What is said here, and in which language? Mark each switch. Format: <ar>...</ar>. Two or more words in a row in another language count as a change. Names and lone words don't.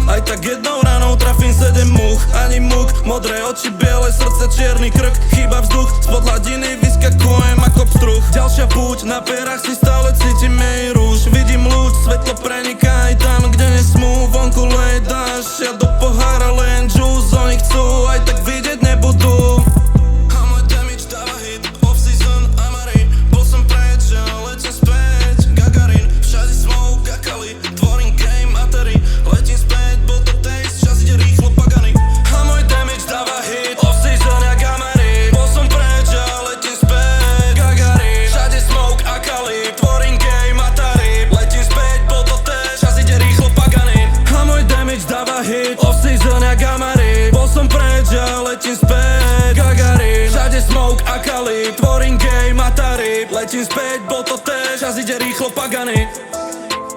<sk>Aj tak jednou ranou trafím 7 múch, ani múk. Modré oči, biele srdce, čierny krk, chýba vzduch, spod hladiny vyskakujem ako pstruh. Ďalšia púť, na perách si stále cítim jej rúž. Vidím lúč, svetlo preniká aj tam, kde nesmú. Vonku lej dáš, ja do pohára len juice. Oni chcú, aj tak vidieť nebudú. A môj damage dáva</sk> <en>hit, off-season,</en> <sk>Amari. Bol som preč, ja letím späť, Gagarin. Všade smoke, kakali, tvorím game, Atari. Letím späť, bol to taste, čas ide rýchlo, pagany. A môj damage dáva</sk> <en>hit, off-season,</en> <sk>jak Amari. Bol som preč, ja letím späť, Gagarin. Všade smoke, akali, tvorím game, Atari. Letím späť, bol to taste, čas ide rýchlo, pagany. A môj damage dáva</sk> <en>hit, off-season,</en> <sk>jak Amari. Bol som preč, ja letím späť, Gagarin. Všade smoke, akali, tvorím game, Atari. Letím späť, bol to taste, čas ide rýchlo, pagany.</sk>